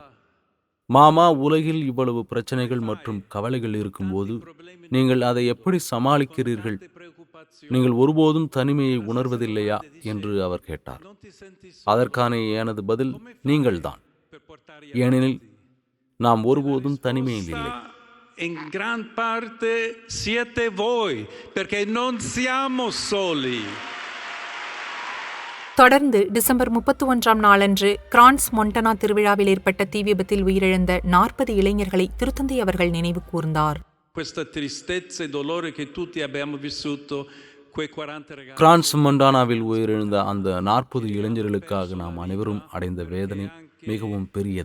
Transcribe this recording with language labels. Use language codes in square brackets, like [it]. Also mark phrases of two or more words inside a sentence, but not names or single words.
[ta] மாமா, உலகில் இவ்வளவு பிரச்சனைகள் மற்றும் கவலைகள் இருக்கும்போது நீங்கள் அதை எப்படி சமாளிக்கிறீர்கள்? நீங்கள் ஒருபோதும் தனிமையை உணர்வதில்லையா என்று அவர் கேட்டார். அதற்கான எனது பதில் நீங்கள்தான். ஏனெனில் நாம் ஒருபோதும் தனிமையில் இல்லை. [it] In gran parte siete voi, perché non siamo soli. [ta] தொடர்ந்து டிசம்பர் 31ஆம் நாளன்று கிரான்ஸ் மொண்டனா திருவிழாவில் ஏற்பட்ட தீ விபத்தில் உயிரிழந்த 40 இளைஞர்களை திருத்தந்தை அவர்கள் நினைவு கூர்ந்தார். கிரான்ஸ் மொண்டானாவில் உயிரிழந்த அந்த 40 இளைஞர்களுக்காக நாம் அனைவரும் அடைந்த வேதனை மிகவும் பெரியது.